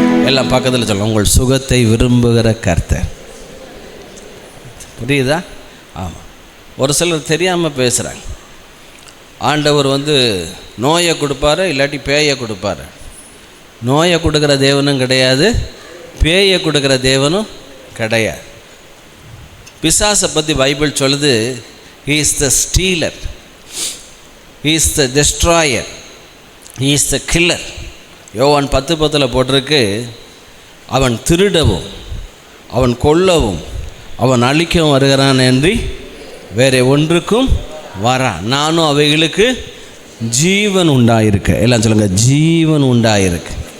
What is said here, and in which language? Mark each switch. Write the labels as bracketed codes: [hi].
[ta] எல்லாம் பக்கத்தில் சொல்லுங்க, உங்கள் சுகத்தை விரும்புகிற கர்த்தர். புரியுதா? ஆமாம். ஒரு சிலர் தெரியாமல் பேசுகிறாங்க. ஆண்டவர் நோயை கொடுப்பாரு, இல்லாட்டி பேயை கொடுப்பாரு. நோயை கொடுக்குற தேவனும் கிடையாது, பேயை கொடுக்குற தேவனும் கிடையாது. பிசாசை பற்றி பைபிள் சொல்லுது, [en] he is the stealer, he is the destroyer, he is the killer. [ta] யோவான் 10:10 போட்டிருக்கு, அவன் திருடவும் அவன் கொல்லவும் அவன் அழிக்கவும் வருகிறான் என்று வேறு ஒன்றுக்கும் வரான். நானும் அவைகளுக்கு ஜீவன் உண்டாயிருக்கு. எல்லாம் சொல்லுங்கள், ஜீவன் உண்டாயிருக்கு.